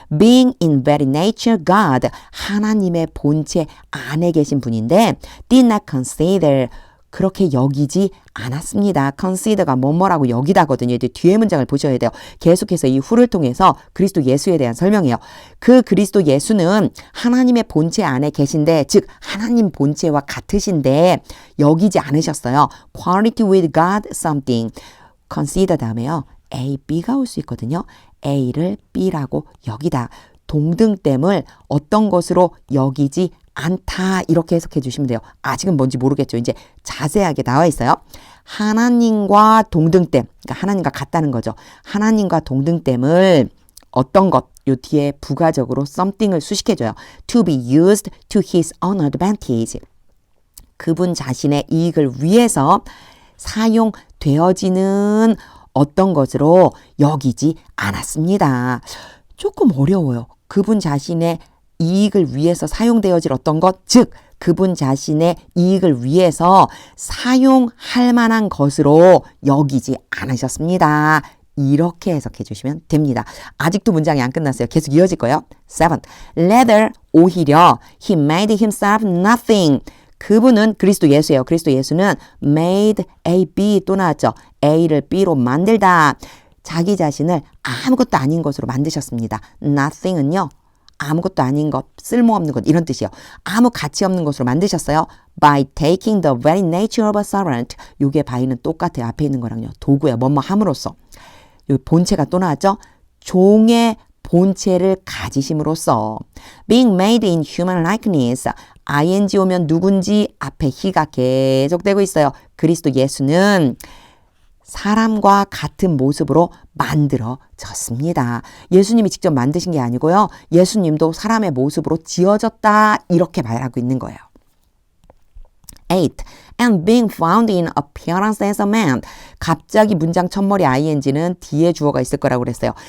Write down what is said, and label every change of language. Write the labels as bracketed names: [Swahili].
[English] Being in very nature God, [Korean] 하나님의 본체 안에 계신 분인데 [English] did not consider, [Korean] 그렇게 여기지 않았습니다. consider가 뭐뭐라고 여기다거든요. 이제 뒤에 문장을 보셔야 돼요. 계속해서 이 후를 통해서 그리스도 예수에 대한 설명이에요. 그 그리스도 예수는 하나님의 본체 안에 계신데, 즉 하나님 본체와 같으신데 여기지 않으셨어요. [English] quality with God something. [Korean] consider 다음에요. A, B가 올 수 있거든요. A를 B라고 여기다. 동등됨을 어떤 것으로 여기지 않다. 이렇게 해석해 주시면 돼요. 아직은 뭔지 모르겠죠. 이제 자세하게 나와 있어요. 하나님과 동등됨. 그러니까 하나님과 같다는 거죠. 하나님과 동등됨을 어떤 것, 요 뒤에 부가적으로 something을 수식해줘요. [English] To be used to his own advantage. [Korean] 그분 자신의 이익을 위해서 사용되어지는 어떤 것으로 여기지 않았습니다. 조금 어려워요. 그분 자신의 이익을 위해서 사용되어질 어떤 것, 즉 그분 자신의 이익을 위해서 사용할 만한 것으로 여기지 않으셨습니다. 이렇게 해석해 주시면 됩니다. 아직도 문장이 안 끝났어요. 계속 이어질 거예요. 7. [English] Rather, [Korean] 오히려 [English] he made himself nothing. [Korean] 그분은 그리스도 예수예요. 그리스도 예수는 made A, B 또 나왔죠. A를 B로 만들다. 자기 자신을 아무것도 아닌 것으로 만드셨습니다. nothing은요. 아무것도 아닌 것, 쓸모없는 것 이런 뜻이에요. 아무 가치 없는 것으로 만드셨어요. [English] By taking the very nature of a servant. [Korean] 요게 by는 똑같아요. 앞에 있는 거랑요. 도구예요. 뭐뭐 함으로써. 요 본체가 또 나왔죠. 종의 본체를 가지심으로써 [English] being made in human likeness. [Korean] ing 오면 누군지 앞에 he가 계속되고 있어요. 그리스도 예수는 사람과 같은 모습으로 만들어졌습니다. 예수님이 직접 만드신 게 아니고요. 예수님도 사람의 모습으로 지어졌다 이렇게 말하고 있는 거예요. 8. [English] And being found in appearance as a man. [Korean] 갑자기 문장 첫머리 ing는 뒤에 주어가 있을 거라고 그랬어요.